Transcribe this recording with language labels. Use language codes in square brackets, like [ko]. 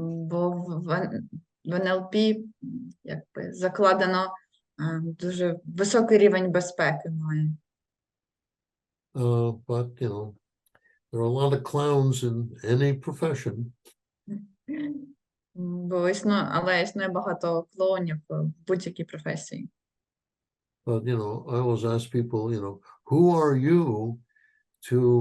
[uk] Бо в НЛП якби закладено дуже високий рівень безпеки має. [en] But you know, there are a lot of clowns in any profession. [uk] Але існує багато клоунів в будь-якій професії. [en] But you know, I always ask people, you know, who are you to